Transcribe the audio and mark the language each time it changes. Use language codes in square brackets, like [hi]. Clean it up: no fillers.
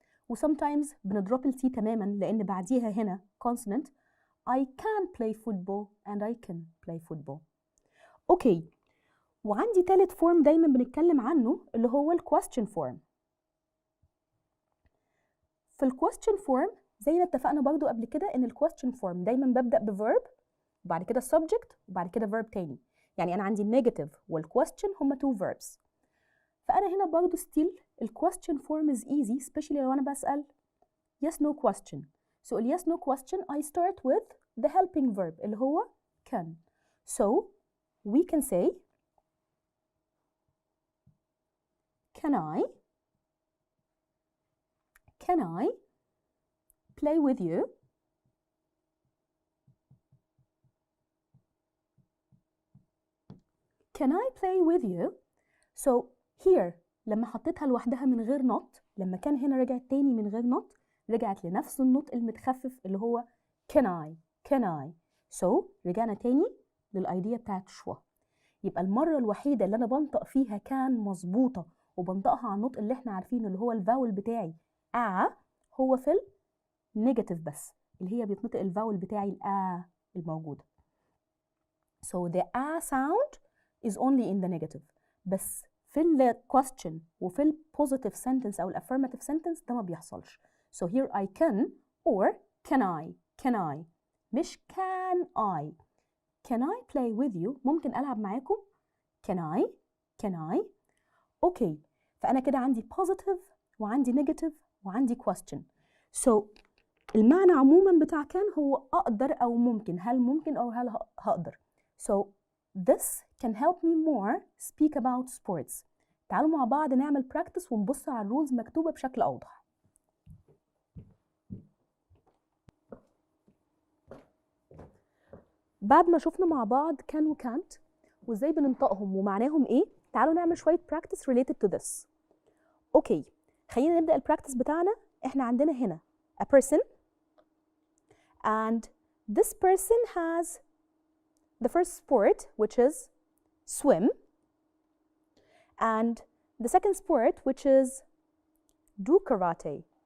[ar] و sometimes بنضرب ال T تماما لأن بعديها هنا consonant. [en] I can play football and I can play football. [ar] اوكي، وعندي تالت فورم دايما بنتكلم عنه اللي هو ال [en] question form. [ar] في ال question form زي ما اتفقنا برضو قبل كده ان ال question form دايما ببدأ بverb وبعد كده subject وبعد كده verb تاني. يعني انا عندي النيجاتيف وال question هما [en] two verbs. [ar] فانا هنا برضو still ال question form [en] is easy especially [ar] لو انا بسأل [en] yes no question. So ال yes no question I start with the helping verb [ar] اللي هو [en] can. So we can say can I play with you? Can I play with you? [ar] So here لما حطيتها لوحدها من غير not، لما كان هنا رجعت تاني من غير not، رجعت لنفس النطق المتخفف اللي هو [en] can I. [ar] So رجعنا تاني للايديا بتاعت شوا. يبقى المرة الوحيدة اللي انا بنطق فيها كان مظبوطة وبنطقها على النطق اللي احنا عارفينه اللي هو الفاول بتاعي هو في النيجاتيف بس، اللي هي بيتنطق الفاول بتاعي الموجودة. [en] So the sound is only in the negative. [ar] بس في ال question وفي ال positive sentence أو ال affirmative sentence ده ما بيحصلش. [en] So here I can or can I مش can I play with you؟ [ar] ممكن ألعب معاكم؟ [en] can I okay. [ar] فأنا كده عندي positive وعندي negative وعندي question. So المعنى عموما بتاع كان هو أقدر أو ممكن، هل ممكن أو هل هقدر. [en] So this can help me more speak about sports. [ar] تعالوا مع بعض نعمل practice ونبص على الرولز مكتوبة بشكل أوضح. بعد ما شفنا مع بعض can و can't وازاي بننطقهم ومعناهم ايه، تعالوا نعمل شوية practice [en] related to this. [ar] اوكي، خلينا نبدأ البراكتس بتاعنا. احنا عندنا هنا [en] a person and this person has the first sport which is swim and the second sport which is do karate.